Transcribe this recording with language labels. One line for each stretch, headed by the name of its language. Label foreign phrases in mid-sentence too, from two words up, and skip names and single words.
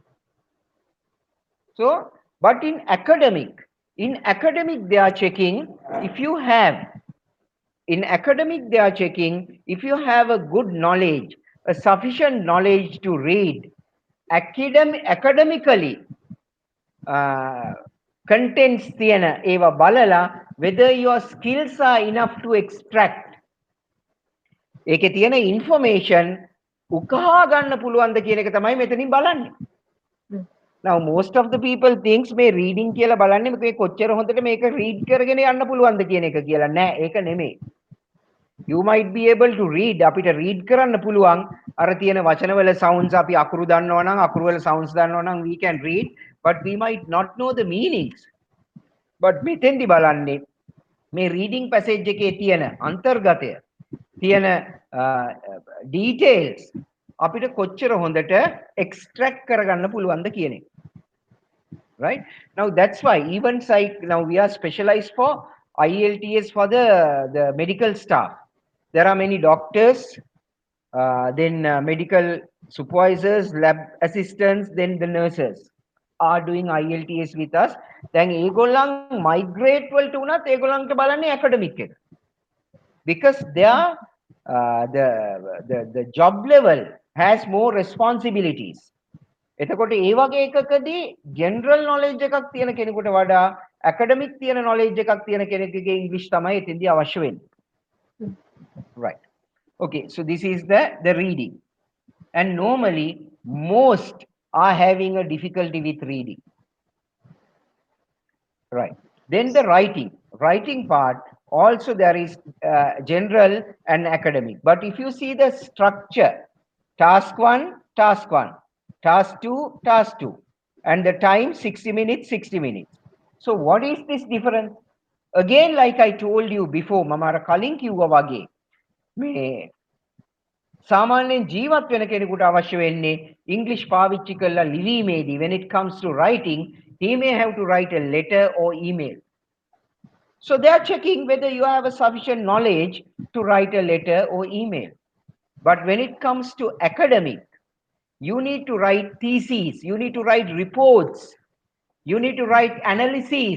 English: So, but in academic they are checking if you have, in academic they are checking if you have a good knowledge, a sufficient knowledge to read academically contents
Sinhala: තියෙන ඒවා බලලා
English: whether your skills are enough to extract
Sinhala: ඒකේ තියෙන
English: information
Sinhala: උකහා ගන්න පුළුවන්ද කියන එක තමයි මෙතනින් බලන්නේ.
English: Now most of the people thinks
Sinhala: මේ reading කියලා බලන්නේ මේ කොච්චර හොඳට මේක read කරගෙන යන්න පුළුවන්ද කියන එක කියලා. නෑ, ඒක නෙමෙයි.
English: You might be able to read,
Sinhala: අපිට read කරන්න පුළුවන් අර තියෙන වචනවල sounds අපි අකුරු දන්නවා නම් අකුරු වල sounds දන්නවා නම්
English: we can read, but we might not know the meanings.
Sinhala: But මෙතෙන්දි බලන්නේ මේ
English: reading passage
Sinhala: එකේ තියෙන අන්තර්ගතය තියෙන details අපිට කොච්චර හොඳට extract කරගන්න පුළුවන්ද කියන එක.
English: Right? Now that's why even now we are specialized for IELTS for the medical staff. There are many doctors, then medical supervisors, lab assistants, then the nurses are doing IELTS with us.
Sinhala: Then ඒගොල්ලන් migrate වලට උනත් ඒගොල්ලන්ට බලන්නේ academic එක.
English: Because the job level has more responsibilities.
Sinhala: එතකොට ඒ වගේ එකකදී
English: general knowledge
Sinhala: එකක් තියෙන කෙනෙකුට වඩා academic තියෙන knowledge එකක් තියෙන කෙනෙකුගේ English තමයි එතෙන්දී අවශ්‍ය වෙන්නේ.
English: Right. Okay, so this is the reading. And normally most are having a difficulty with reading. Right. Then the writing part also there is general and academic. But if you see the structure, task 1, task 2, and the time 60 minutes, 60 minutes. So what is this difference? Again, like I told you before,
Sinhala: මම කලින් කිව්වා වගේ මේ සාමාන්‍යයෙන් ජීවත් වෙන කෙනෙකුට අවශ්‍ය වෙන්නේ ඉංග්‍රීසි පාවිච්චි කරලා ලිවීමේදී
English: when it comes to writing, he may have to write a letter or email. So they are checking whether you have a sufficient knowledge to write a letter or email. But when it comes to academic, you need to write theses, you need to write reports, you need to write analyses.